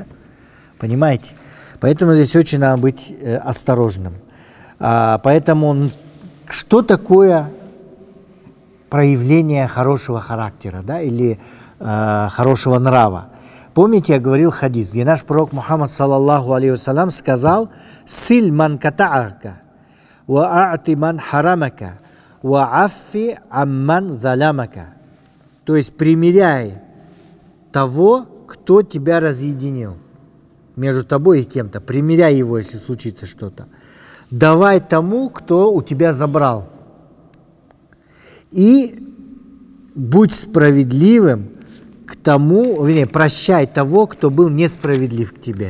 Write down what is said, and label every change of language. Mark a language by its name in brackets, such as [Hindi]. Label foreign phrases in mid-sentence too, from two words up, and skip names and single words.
[Russian] Понимаете? Поэтому здесь очень надо быть осторожным. Поэтому что такое проявление хорошего характера, да, или хорошего нрава? Помните, я говорил хадис, где наш пророк Мухаммад [Arabic] صلى الله عليه وسلم [Russian] сказал: [Arabic] «صل من قطعك، وأعط من حرمك، واعف عمن ظلمك». [Russian] То есть примиряй того, кто тебя разъединил между тобой и кем-то. Примиряй его, если случится что-то. Давай тому, кто у тебя забрал. И будь справедливым к тому, прощай того, кто был несправедлив к тебе.